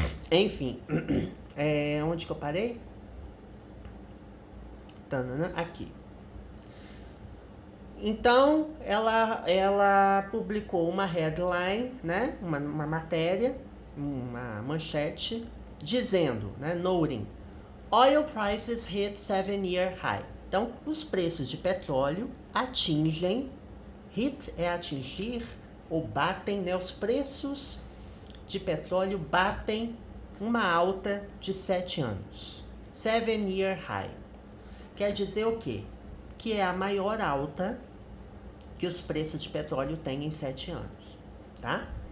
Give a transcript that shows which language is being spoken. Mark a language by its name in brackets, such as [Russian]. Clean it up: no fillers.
[Portuguese] Enfim, onde que eu parei? Aqui. Então, ela publicou uma headline, né? Uma matéria, uma manchete, dizendo, né? [English] Noting, oil prices hit 7-year high. [Portuguese] Então, os preços de petróleo atingem, hit é atingir ou batem, né? Os preços de petróleo batem uma alta de 7 anos. [English] 7-year high. [Portuguese] Quer dizer o quê? Que é a maior alta que os preços de petróleo têm em 7 anos, tá?